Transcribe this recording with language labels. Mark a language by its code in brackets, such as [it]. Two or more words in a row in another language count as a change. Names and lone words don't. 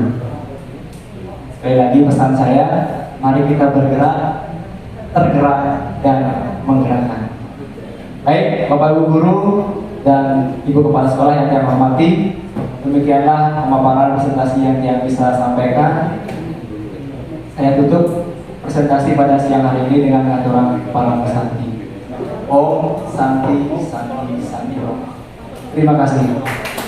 [id] Sekali lagi pesan saya, mari kita bergerak, tergerak dan menggerakkan. Baik, Bapak Ibu guru dan Ibu Kepala Sekolah yang saya hormati, demikianlah pemaparan presentasi yang bisa sampaikan. Saya tutup presentasi pada siang hari ini dengan aturan para pesanti. [sa] Om Santi Santi Santi. [id] Terima kasih.